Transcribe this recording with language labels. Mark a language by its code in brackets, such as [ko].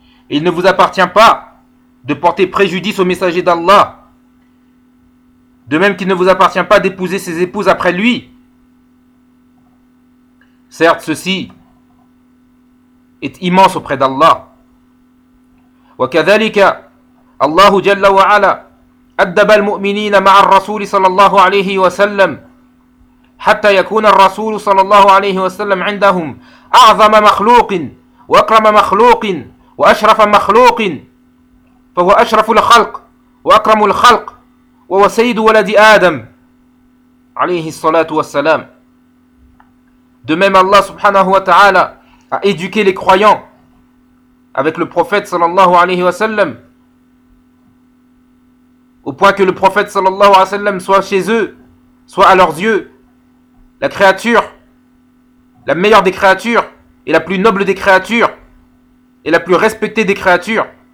[fr] Il ne vous appartient pas de porter préjudice au messager d'Allah, de même qu'il ne vous appartient pas d'épouser ses épouses après lui. Certes, ceci est immense auprès d'Allah. [ar] وكذلك الله جل وعلا أدب المؤمنين مع الرسول صلى الله عليه وسلم حتى يكون الرسول صلى الله عليه وسلم عندهم أعظم مخلوق وأكرم مخلوق وأشرف مخلوق، فهو أشرف الخلق وأكرم الخلق وهو سيد ولد آدم عليه الصلاة والسلام. [fr] De même, Allah subhanahu wa ta'ala a éduqué les croyants avec le prophète sallallahu alayhi wa sallam, au point que le prophète sallallahu alayhi wa sallam soit chez eux, soit à leurs yeux, la créature, la meilleure des créatures, et la plus noble des créatures, et la plus respectée des créatures.